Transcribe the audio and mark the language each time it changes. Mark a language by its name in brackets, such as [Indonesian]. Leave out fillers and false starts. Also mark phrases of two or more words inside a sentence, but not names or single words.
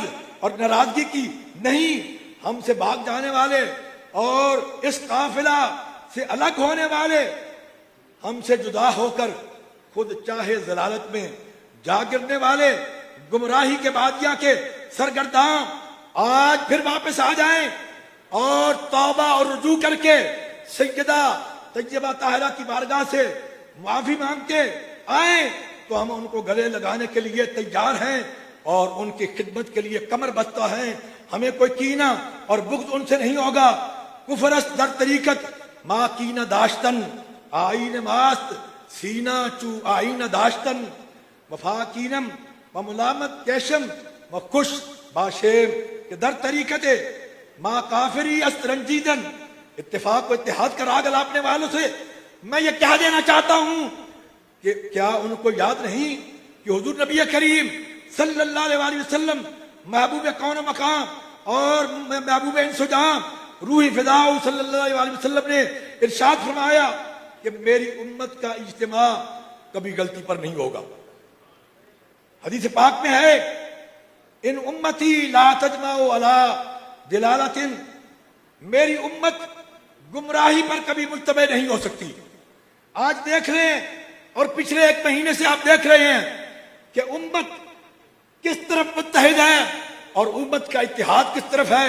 [Urdu] اور ناراضگی کی نہیں، ہم سے بھاگ جانے والے اور اس قافلہ سے الگ ہونے والے، ہم سے جدا ہو کر خود چاہے ضلالت میں جا گرنے والے، گمراہی کے بادیاں کے سرگرداں آج پھر واپس آ جائیں اور توبہ اور رجوع کر کے سیدہ طیبہ طاہرہ کی بارگاہ سے معافی مانگ کے آئیں تو ہم ان کو گلے لگانے کے لیے تیار ہیں اور ان کی خدمت کے لیے کمر بستہ ہیں. ہمیں کوئی کینہ اور بغض ان سے نہیں ہوگا. [Persian] کفر است در طریقت ما کینہ داشتن آئین ماست سینہ چو آئین داشتن وفا کینم و ملامت کیشم و کش باشیم کہ در طریقت ما کافری است رنجیدن. [Urdu] اتفاق و اتحاد کا راگ الاپنے والوں سے میں یہ کہہ دینا چاہتا ہوں کہ کیا ان کو یاد نہیں کہ حضور نبی کریم [Arabic] صلی اللہ علیہ وسلم [Urdu] محبوب کون و مقام اور محبوب انس و جہاں روح فداء [Arabic] صلی اللہ علیہ وسلم [Urdu] نے ارشاد فرمایا کہ میری امت کا اجتماع کبھی غلطی پر نہیں ہوگا. حدیث پاک میں ہے [Arabic] ان امتی لا تجمع علی دلالت، [Urdu] میری امت گمراہی پر کبھی مجتمع نہیں ہو سکتی. آج دیکھ رہے ہیں اور پچھلے ایک مہینے سے آپ دیکھ رہے ہیں کہ امت کس طرف متحد ہے اور امت کا اتحاد کس طرف ہے.